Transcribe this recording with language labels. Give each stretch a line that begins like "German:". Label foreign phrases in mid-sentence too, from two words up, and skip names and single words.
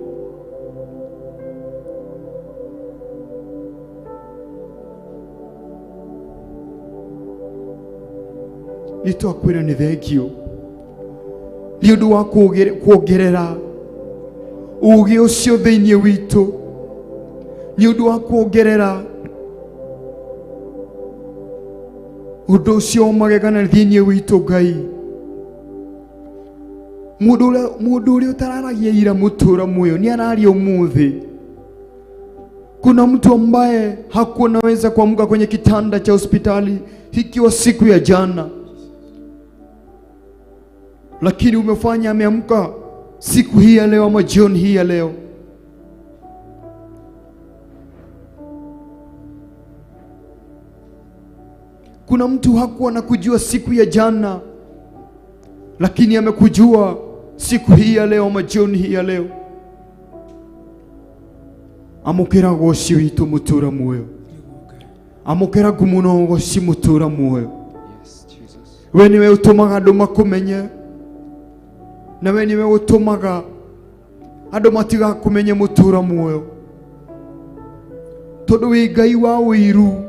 Kikuyu: Nitwakwira ni thengio ni undu wa kuongerera ugi ucio thiini witu, ni undu wa kuongerera undu ucio magegana thiini witu. Ngai, mundu uria utararagia ira mutura muoyo ni araria umuthi.
Swahili: Kuna mtu ambaye hakuwa naweza kuamka kwenye kitanda cha hospitali ikiwa siku ya jana, lakini umefanya ameamka siku hii ya leo ama jioni hii ya leo. Kuna mtu hakuwa na kujua siku ya jana, lakini amekujua siku hii ya leo ama jioni hii ya leo.
Kikuyu: Amukira goshi witu mutura muoyo, amukira gumuno goshi mutura muoyo. We niwe utumaga andu makumenye, na we niwe utumaga andu matiga kumenye mutura muoyo, tondu wi Ngai wa wiru.